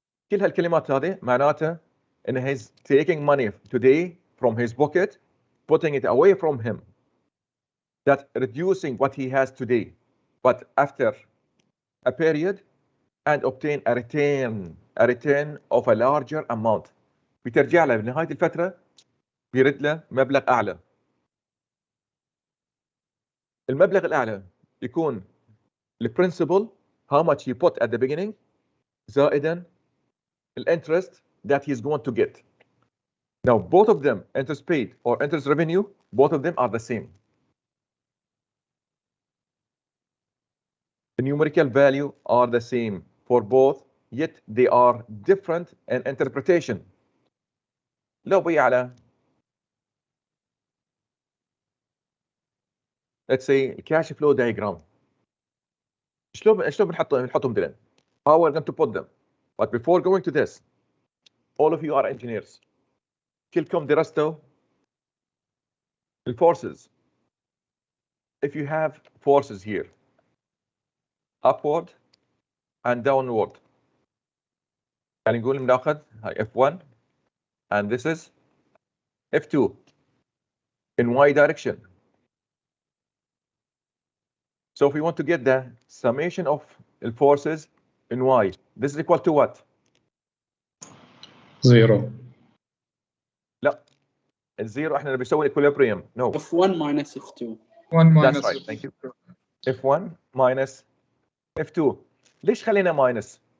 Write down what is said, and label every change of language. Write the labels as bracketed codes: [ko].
[ar] كل هالكلمات هذه معناتها ان [en] he's taking money today from his pocket, putting it away from him. That reducing what he has today, but after a period and obtain a return of a larger amount. [ar] بترجع له بنهاية الفترة بيرد له مبلغ أعلى. المبلغ الأعلى يكون البرنسبل [en] how much he put at the beginning زائدا interest that he's going to get. Now both of them, interest paid or interest revenue, both of them are the same. The numerical value are the same for both, yet they are different in interpretation. [ar] لو بي على [en] let's say cash flow diagram. [ar] شلون بنحطهم دلن؟ [en] How we're going to put them. But before going to this, all of you are engineers. [ar] كلكم درستوا الforces. [en] If you have forces here, upward and downward. [ar] يعني نقول بناخذ هاي [en] F1 and this is F2 in Y direction. So if we want to get the summation of the forces in Y, this is equal to what? 0. [ar] لا الزيرو احنا بنسوي equilibrium. [en] No. F1 minus F2. 1 minus That's right. Thank you. F1 minus F2. [ar] ليش خلينا minus؟